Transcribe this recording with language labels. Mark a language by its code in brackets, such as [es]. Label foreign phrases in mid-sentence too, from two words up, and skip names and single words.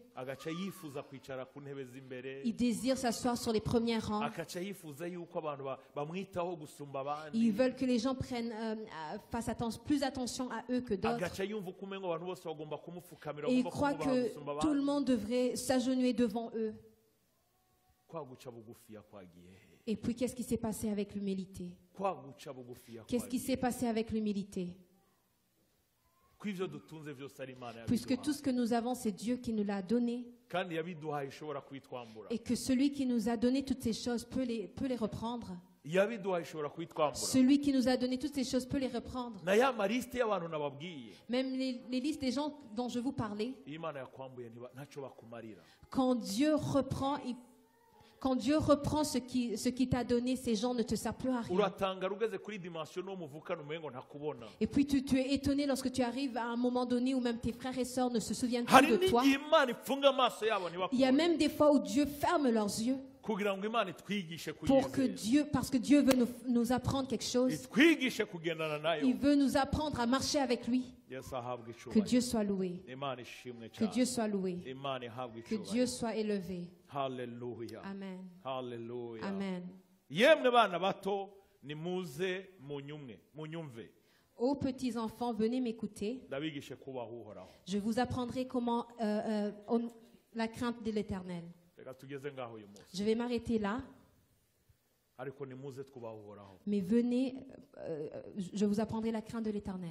[rn] agaca yifuza kwicara ku ntebe z'imbere, [fr] ils désirent s'asseoir sur les premiers rangs. [rn] agaca yifuza yuko abantu bamwitaho gusumba [fr] Ils [rn] abandi, [fr] veulent que les gens fassent plus attention à eux que d'autres. [rn] agaca yumva uko umengo abantu bose bagomba kumupfukamira, [fr] Et ils [rn] bagomba [fr] croient [rn] kumwubaha [fr] que [rn] gusumba [fr] tout le [rn] abandi. [fr] monde devrait s'agenouiller devant eux. [rn] Kwa guca bugufiya kwagiye he? [fr] Et puis, qu'est-ce qui s'est passé avec l'humilité? [rn] Kwa guca bugufiya [fr] Qu'est-ce qui [rn] kwagiye [fr] s'est passé avec l'humilité? [rn] ko ivyo dutunze vyose ari Imana [fr] Puisque tout ce [rn] yabiduhaye, [fr] que nous avons, c'est Dieu qui nous l'a donné. [rn] kandi yabiduhaye ishobora kwitwambura, [fr] Et que celui qui nous a donné toutes ces choses peut les reprendre. [rn] yabiduhaye ishobora kwitwambura. [fr] Celui qui nous a donné toutes ces choses peut les reprendre. [rn] Na ya maliste y'abantu nababwiye, [fr] Même les listes des gens dont je vous parlais, [rn] iyo Imana yakwambuye ntacyo bakumarira. [fr] quand Dieu reprend, Quand Dieu reprend ce qui t'a donné, ces gens ne te servent plus à rien. Et puis tu es étonné lorsque tu arrives à un moment donné où même tes frères et sœurs ne se souviennent plus de toi. Il y a même des fois où Dieu ferme leurs yeux. Parce que Dieu veut nous apprendre quelque chose. Il veut nous apprendre à marcher avec lui. Que Dieu soit loué. Que Dieu soit loué. Que Dieu soit élevé. Hallelujah. Amen. Hallelujah. Amen. [rn] Yemwe bana bato nimuze munyumve. [fr] Ô petits enfants, venez m'écouter. Je vous apprendrai comment la crainte de l'Éternel. Je vais m'arrêter là. Mais venez, je vous apprendrai la crainte de l'Éternel.